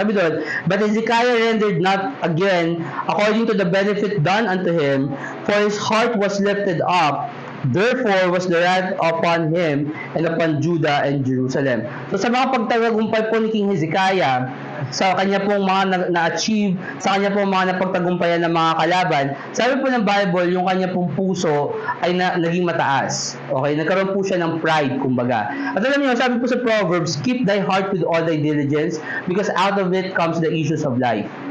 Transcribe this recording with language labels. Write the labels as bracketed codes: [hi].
[tl] Sabi doon, [en] but Hezekiah rendered not again according to the benefit done unto him, for his heart was lifted up, therefore was the wrath upon him and upon Judah and Jerusalem. [tl] So sa mga pagtagumpay po ni King Hezekiah, sa kanya pong mga na-achieve, sa kanya pong mga napagtagumpayan ng mga kalaban, sabi po ng Bible, yung kanya pong puso ay naging mataas. Okay? Nagkaroon po siya ng pride, kumbaga. At alam niyo, sabi po sa [en] Proverbs, keep thy heart with all thy diligence, because out of it comes the issues of life.